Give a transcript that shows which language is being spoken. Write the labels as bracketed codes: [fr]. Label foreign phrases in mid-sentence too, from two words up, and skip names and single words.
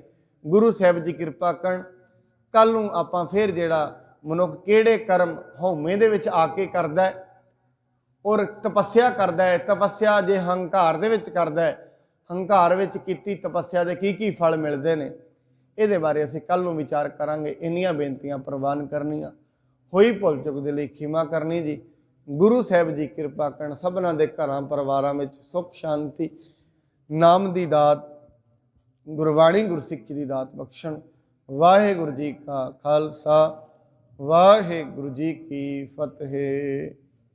[pa] ਗੁਰੂ ਸਾਹਬ ਜੀ ਕਿਰਪਾ ਕਰਨ, ਕੱਲ੍ਹ ਨੂੰ ਆਪਾਂ ਫਿਰ ਜਿਹੜਾ ਮਨੁੱਖ ਕਿਹੜੇ ਕਰਮ ਹਉਮੈ ਦੇ ਵਿੱਚ ਆ ਕੇ ਕਰਦਾ ਹੈ ਔਰ ਤਪੱਸਿਆ ਕਰਦਾ ਹੈ, ਤਪੱਸਿਆ ਜੇ ਹੰਕਾਰ ਦੇ ਵਿੱਚ ਕਰਦਾ ਹੈ, ਹੰਕਾਰ ਵਿੱਚ ਕੀਤੀ ਤਪੱਸਿਆ ਦੇ ਕੀ ਫਲ ਮਿਲਦੇ ਨੇ, ਇਹਦੇ ਬਾਰੇ ਅਸੀਂ ਕੱਲ੍ਹ ਨੂੰ ਵਿਚਾਰ ਕਰਾਂਗੇ। ਇੰਨੀਆਂ ਬੇਨਤੀਆਂ ਪ੍ਰਵਾਨ ਕਰਨੀਆਂ, ਹੋਈ ਭੁੱਲ ਚੁੱਕ ਦੇ ਲਈ ਖਿਮਾ ਕਰਨੀ ਜੀ। ਗੁਰੂ ਸਾਹਿਬ ਜੀ ਕਿਰਪਾ ਕਰਨ, ਸਭਨਾਂ ਦੇ ਘਰਾਂ ਪਰਿਵਾਰਾਂ ਵਿੱਚ ਸੁੱਖ ਸ਼ਾਂਤੀ, ਨਾਮ ਦੀ ਦਾਤ, ਗੁਰਬਾਣੀ ਗੁਰਸਿੱਖੀ ਦੀ ਦਾਤ ਬਖਸ਼ਣ। ਵਾਹਿਗੁਰੂ ਜੀ ਕਾ ਖਾਲਸਾ, ਵਾਹਿਗੁਰੂ ਜੀ ਕੀ ਫਤਿਹ।